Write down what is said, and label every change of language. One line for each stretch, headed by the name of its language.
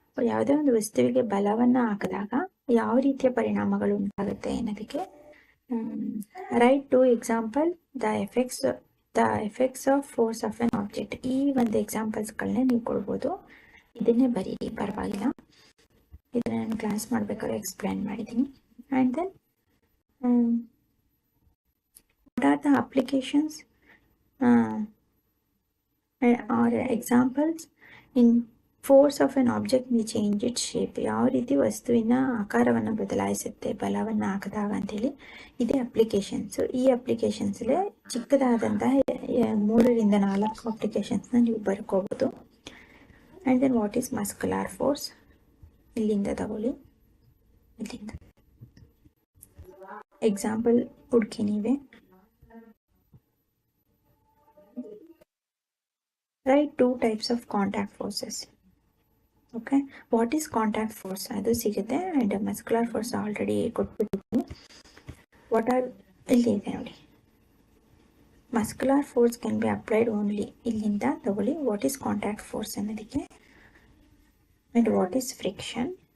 Kannada: ಯಾವುದೇ ಒಂದು ವಸ್ತುವಿಗೆ ಬಲವನ್ನು ಹಾಕಿದಾಗ ಯಾವ ರೀತಿಯ ಪರಿಣಾಮಗಳು ಉಂಟಾಗುತ್ತೆ ಅನ್ನೋದಕ್ಕೆ
English: Right to example the effects of force of an object.
Kannada: ಈ ಒಂದು ಎಕ್ಸಾಂಪಲ್ಸ್ಗಳನ್ನೇ ನೀವು ಕೊಡ್ಬೋದು. ಇದನ್ನೇ ಬರೀರಿ, ಪರವಾಗಿಲ್ಲ. ಇದನ್ನು ನಾನು ಕ್ಲಾಸ್ ಮಾಡಬೇಕಾದ್ರೆ ಎಕ್ಸ್ಪ್ಲೈನ್ ಮಾಡಿದ್ದೀನಿ.
English: And then what are the applications or examples in force of an object may change its shape.
Kannada: ಯಾವ ರೀತಿ ವಸ್ತುವಿನ ಆಕಾರವನ್ನು ಬದಲಾಯಿಸುತ್ತೆ ಬಲವನ್ನು ಹಾಕಿದಾಗ ಅಂತೇಳಿ ಇದೇ ಅಪ್ಲಿಕೇಶನ್ಸು. ಈ ಅಪ್ಲಿಕೇಶನ್ಸಲ್ಲೇ ಚಿಕ್ಕದಾದಂತಹ 3 ರಿಂದ 4 ಅಪ್ಲಿಕೇಶನ್ಸ್ನ ನೀವು ಬರ್ಕೋಬೋದು.
English: And then what is muscular force?
Kannada: ಇಲ್ಲಿಂದ ತಗೊಳ್ಳಿ. ಇಲ್ಲಿಂದ ಎಕ್ಸಾಂಪಲ್ ಹುಡುಕಿ ನೀವೇ.
English: Write 2 types of contact forces. Okay, what is contact force?
Kannada: ಅದು ಸಿಗುತ್ತೆ. And muscular force already ಕೊಟ್ಬಿಟ್ಟಿದ್ದೀನಿ. What are, ಇಲ್ಲಿ ಇದೆ ನೋಡಿ.
English: Muscular force can be applied only.
Kannada: ಇಲ್ಲಿಂದ ತಗೊಳ್ಳಿ
English: What is contact force ಅನ್ನೋದಕ್ಕೆ, and what is friction.